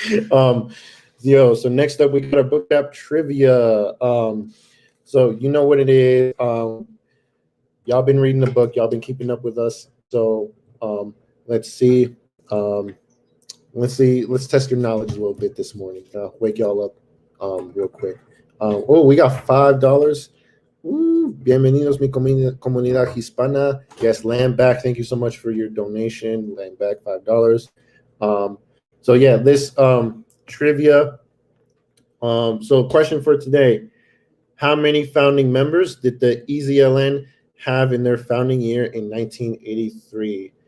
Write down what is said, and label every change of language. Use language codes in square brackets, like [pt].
[en] So next up we got our book trap trivia. So you know what it is. Y'all been reading the book. Y'all been keeping up with us. So let's see. Let's test your knowledge a little bit this morning. Wake y'all up real quick. Oh, we got $5. [es] Bienvenidos mi comunidad hispana. [en] Yes, Land Back. Thank you so much for your donation. Land Back $5. So yeah, this trivia. So question for today: how many founding members did the EZLN have in their founding year in 1983?